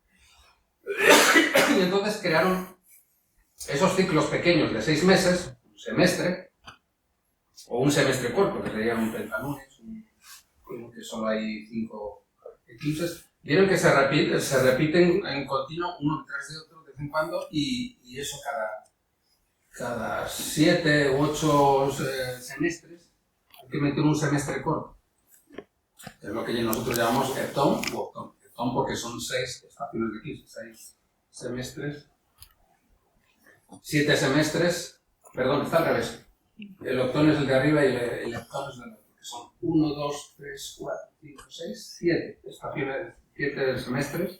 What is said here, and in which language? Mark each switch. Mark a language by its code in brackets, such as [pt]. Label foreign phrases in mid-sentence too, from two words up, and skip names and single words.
[es] Y entonces crearon esos ciclos pequeños de 6 meses, un semestre, o un semestre corto, que sería un pentalunes, que solo hay 5 eclipses. Vieron que se repiten en continuo uno detrás de otro de vez en cuando y eso cada 7 u 8 semestres hay que meter un semestre corto. Es lo que nosotros llamamos heptón u octón. Heptón porque son 6 estaciones de eclipse, 6 semestres. 7 semestres, perdón, está al revés. El octón es el de arriba y el heptón es el de otro, que son 1, 2, 3, 4, 5, 6, 7 estaciones, 7 semestres.